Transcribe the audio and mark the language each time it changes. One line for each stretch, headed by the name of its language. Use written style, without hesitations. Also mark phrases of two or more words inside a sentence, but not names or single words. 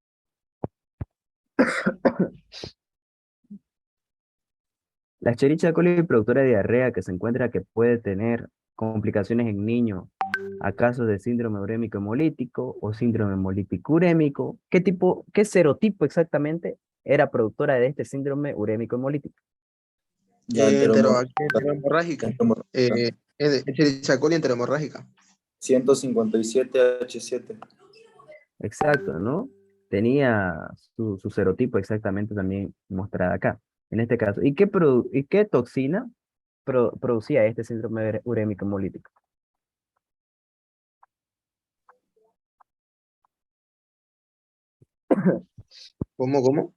Spanish: La Escherichia coli productora de diarrea que se encuentra que puede tener complicaciones en niños a casos de síndrome urémico hemolítico o síndrome hemolítico urémico. ¿Qué serotipo exactamente era productora de este síndrome urémico hemolítico? Ya Enteromorrágica. Escherichia coli enteromorrágica. 157H7. Exacto, ¿no? Tenía su serotipo exactamente también mostrada acá, en este caso. ¿Y qué toxina producía este síndrome urémico hemolítico? ¿Cómo?